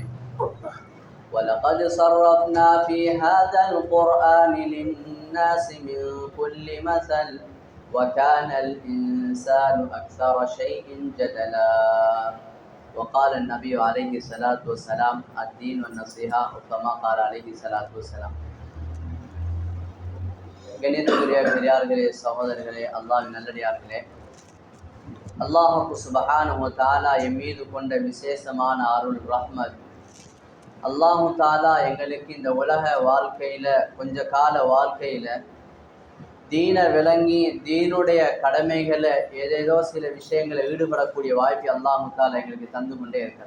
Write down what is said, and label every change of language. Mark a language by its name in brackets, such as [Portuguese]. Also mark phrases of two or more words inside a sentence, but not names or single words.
[Arabic] ولقد صرفنا في هذا القرآن للناس من كل مثل وكان الإنسان أكثر شيء جدلا. وقال النبي عليه الصلاة والسلام الدين والنصيحة كما قال عليه الصلاة والسلام. [Tamil] கண்ணியத்துக்குரிய பெரியார்களே, சகோதரர்களே, அல்லாஹ்வின் நல்லடியார்களே, [Arabic] الله سبحانه وتعالى [Tamil] எம் மீது கொண்ட விசேஷமான அருள் ரஹ்மத், [Arabic] الله تعالى [Tamil] எங்களுக்கு இந்த உலக வாழ்க்கையில கொஞ்ச கால வாழ்க்கையில தீனை விளங்கி தீனுடைய கடமைகளை ஏதேதோ சில விஷயங்களை ஈடுபடக்கூடிய வாய்ப்பை [Arabic] الله تعالى [Tamil] எங்களுக்கு தந்து கொண்டே இருக்கிறார்.